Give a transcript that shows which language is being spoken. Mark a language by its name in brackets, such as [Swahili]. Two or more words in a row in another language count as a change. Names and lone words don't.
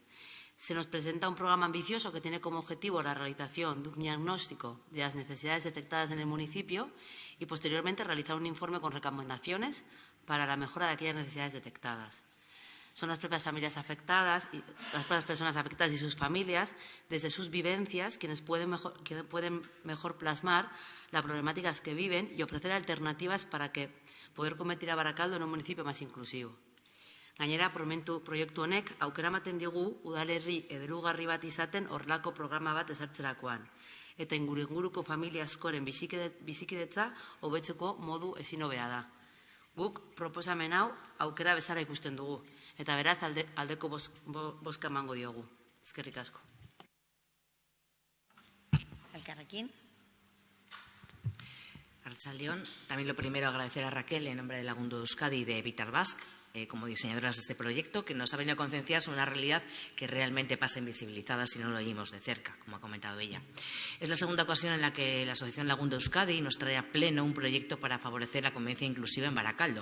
[Spanish] Se nos presenta un programa ambicioso que tiene como objetivo la realización de un diagnóstico de las necesidades detectadas en el municipio y, posteriormente, realizar un informe con recomendaciones para la mejora de aquellas necesidades detectadas. Son las propias familias afectadas, y las propias personas afectadas y sus familias, desde sus vivencias, quienes pueden mejor plasmar las problemáticas que viven y ofrecer alternativas para poder convertir a Baracaldo en un municipio más inclusivo. [Basque] Gainera, proiektu honek aukera ematen digu udalerri eredugarri bat izaten horrelako programa bat ezartzerakoan eta inguruko familia askoren bizikidetza hobetzeko modu ezin hobea da. Guk proposamen hau aukera bezala ikusten dugu eta beraz aldeko bozka emango diogu. Eskerrik asko. Elkarrekin. Arratsaldeon, [Spanish] también lo primero agradecer a Raquel en nombre de Lagundu Euskadi y de Vitarbas, como diseñadoras de este proyecto, que nos ha venido a concienciar sobre una realidad que realmente pasa invisibilizada si no lo oímos de cerca, como ha comentado ella. Es la segunda ocasión en la que la Asociación Lagundu Euskadi nos trae a pleno un proyecto para favorecer la convivencia inclusiva en Baracaldo.